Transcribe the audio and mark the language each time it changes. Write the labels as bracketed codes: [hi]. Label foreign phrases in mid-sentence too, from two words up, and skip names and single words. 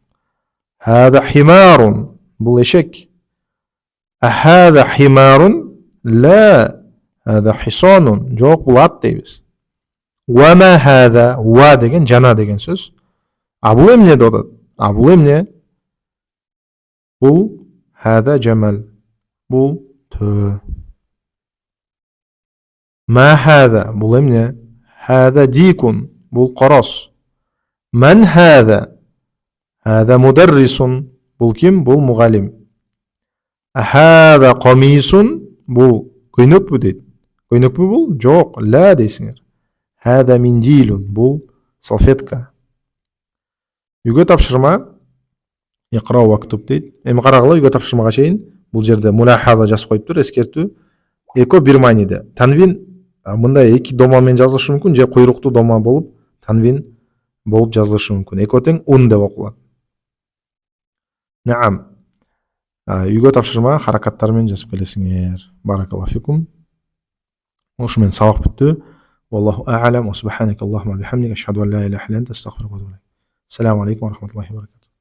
[ar] هذا حمار. [ky] Бул эшек. [ar] هذا حمار? لا، هذا حصان. [ky] Жок, бул ат дейбиз. [ar] وما هذا? [ky] Ва деген жана деген сөз. А бул эмне деп атат? А бул эмне? Бул [ar] هذا جمل. [ky] Бул төө. [ar] ما هذا? [ky] Бул эмне? [ar] هذا ديك. [ky] Бул корос. [ar] من هذا? هذا مدرس. [ky] Бул ким? Бул мугалим. [ar] هذا قميص. [ky] Бул көйнөкпү дейт. Көйнөкпү бул? Жок, ла дейсиңер. [ar] هذا منديل. [ky] Бул салфетка. Үйгө тапшырма. [ar] اقرأ واكتب дейт. [ky] Эми карагыла үйгө тапшырмага чейин бул жерде мулахаза жазып коюптур, эскертүү. Эко бир мааниде. Танвин мындай эки дома менен жазылышы мүмкүн, же куйруктуу дома болуп танвин болуп жазылышы мүмкүн. Эко тең ун деп окулат. Наам. Үйгө тапшырма харакаттар менен жазып келесиңер. [ar] بارك الله فيكم. [ky] Ошу менен сабак бүттү. [ar] والله أعلم وسبحانك اللهم وبحمدك أشهد أن لا إله إلا أنت أستغفرك وأتوب إليك. السلام عليكم ورحمة الله وبركاته.